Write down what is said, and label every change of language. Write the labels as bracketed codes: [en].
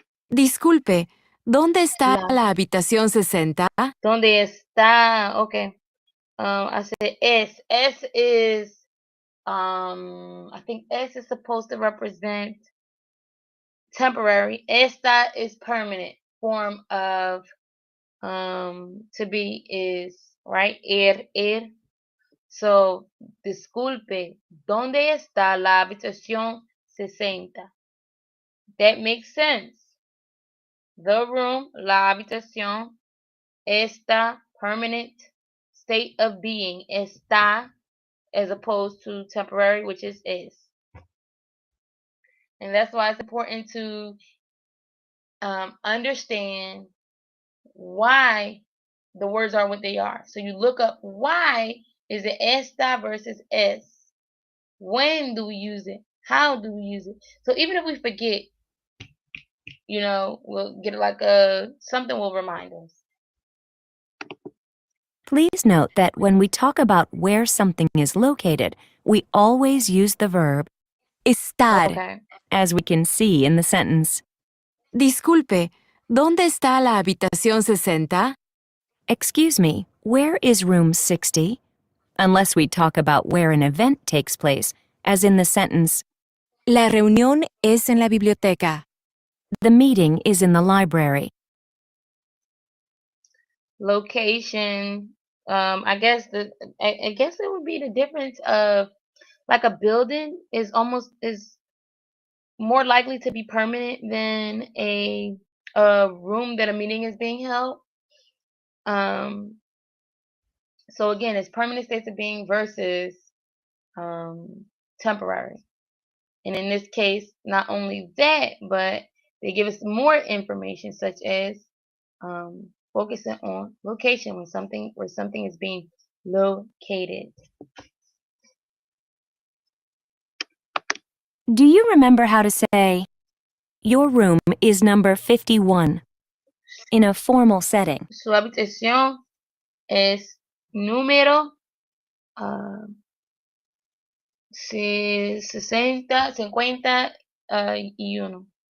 [es] Disculpe, ¿dónde está la habitación 60? ¿Dónde está? [en] Okay. I said S. S is, I think S is supposed to represent temporary. Esta is permanent form of to be is, right? [es] So, disculpe, ¿dónde está la habitación 60? [en] That makes sense. The room, la habitación, está, permanent state of being, está, as opposed to temporary, which is. And that's why it's important to understand why the words are what they are. So you look up why is it esta versus es. When do we use it? How do we use it? So even if we forget, we'll get like something will remind us. Please note that when we talk about where something is located, we always use the verb [es] Estar. [en] Okay. as we can see in the sentence. [es] Disculpe, ¿dónde está la habitación 60? [en] Excuse me, where is room 60? Unless we talk about where an event takes place, as in the sentence, [es] La reunión es en la biblioteca. [en] the meeting is in the library. Location. I guess I guess it would be the difference of like a building is more likely to be permanent than a room that a meeting is being held. So again, it's permanent states of being versus temporary. And in this case, not only that, but they give us more information, such as focusing on location where something is being located. Do you remember how to say, your room is number 51, in a formal setting? [es] Su habitación es número 60, 51.